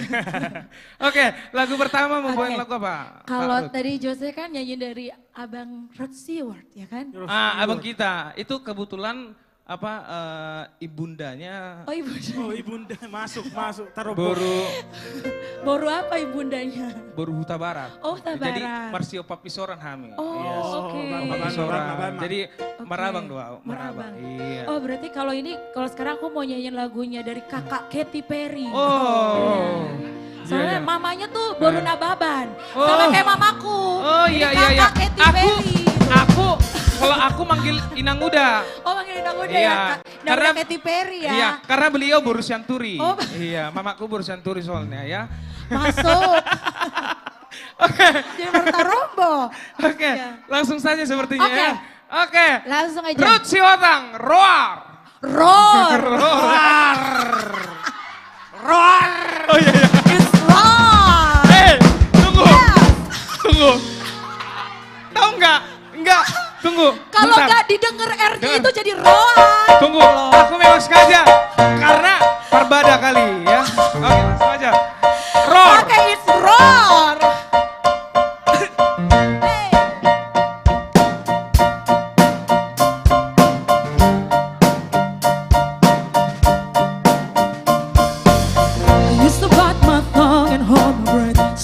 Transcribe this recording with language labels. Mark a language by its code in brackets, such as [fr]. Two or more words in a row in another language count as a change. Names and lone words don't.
[id] Oke, lagu pertama mau bawain Oke. lagu apa? Kalau Pak Ruth? tadi Jose kan nyanyi dari Abang Rod Stewart ya kan? Abang kita, itu kebetulan apa ibundanya Oh ibu. Oh ibunda masuk, taruh Boru apa ibundanya? Boru Huta Barat. Oh, Huta Jadi Barat. [bbc] Marsio Papisoran Hami. [id] Oh, oke. Papisoran. Jadi Oke. [bbc] Marabang doa, Marabang. Iya. [id] Oh berarti kalau sekarang aku mau nyanyiin lagunya dari kakak Katy Perry. Oh. Soalnya Iya, iya. mamanya tuh baru nababan. Oh. Sama kayak mamaku. Oh iya Jadi iya iya. kakak Katy Aku Perry. kalau aku manggil [bbc] Inang Uda. [id] Oh manggilin aku udah Iya, ya. karena- Karena Katy Perry ya. Iya, karena beliau baru Sianturi. Oh. Iya, mamaku baru Sianturi soalnya ya. Masuk. Oke. Jadi Martarombo. Oke, langsung saja sepertinya Oke. ya. Oke. Langsung aja. Ruth Siwatang, roar. Roar. Roar. Oh iya iya. [en] It's roar. [id] Tunggu. Tunggu. Tahu nggak? Enggak. Tunggu. Kalau bentar. nggak didengar R-nya Dengar. itu jadi roar. Tunggu. Aku memang sengaja karena Parbada kali ya. Oke, langsung aja. Roar. Oke, [en] it's roar. I used to bite my tongue and hold my breath.